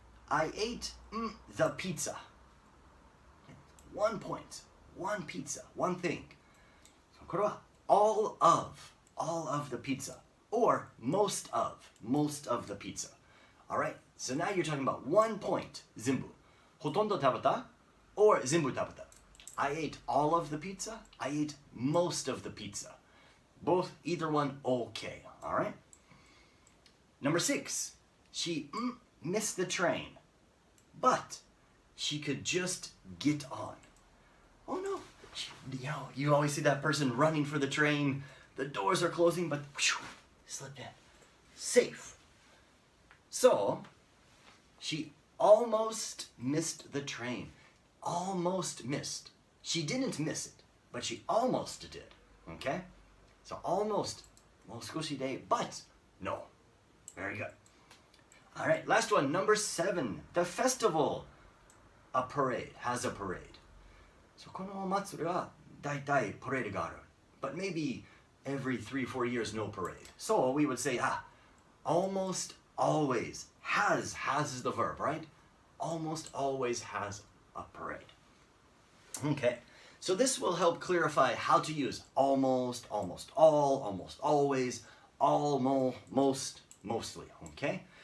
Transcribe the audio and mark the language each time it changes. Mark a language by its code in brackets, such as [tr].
[en] I ate the pizza. 1 point. 1 pizza. 1 thing. So [ja] これは [en] all of the pizza. Or most of the pizza. Alright? So now you're talking about 1 point. [ja] 全部. ほとんど食べた or 全部食べた. [en] I ate all of the pizza. I ate most of the pizza. Both, either one, okay. Alright? Number 6. She missed the train, but she could just get on. Oh no, you always see that person running for the train. The doors are closing, but slipped in. Safe. So, she almost missed the train. Almost missed. She didn't miss it, but she almost did. Okay? So almost, [ja] もう少しで, [en] but no. Very good. All right, last one, number 7. The festival, a parade, has a parade. [ja] So このお祭りは大体 parade がある. [en] But maybe every 3-4 years, no parade. So we would say, almost always has is the verb, right? Almost always has a parade. Okay, so this will help clarify how to use almost, almost all, almost always, almost, mostly, okay?